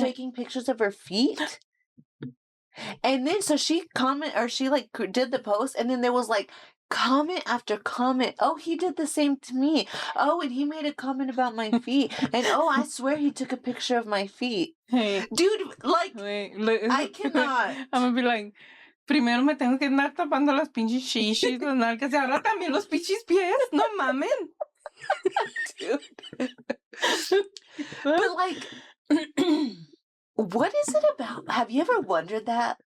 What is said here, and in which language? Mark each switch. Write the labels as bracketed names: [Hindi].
[English] taking pictures of her feet? And then so she like did the post, and then there was like comment after comment. Oh, he did the same to me. Oh, and he made a comment about my feet. And oh, I swear he took a picture of my feet. Hey, Dude, like wait, look, I cannot. I'm gonna be like, [Spanish] primero me tengo que andar tapando las pinches shishis, las nalgas, y ahora también los pinches pies. No mamen. [English] Dude. But like what is it about? Have you ever wondered that?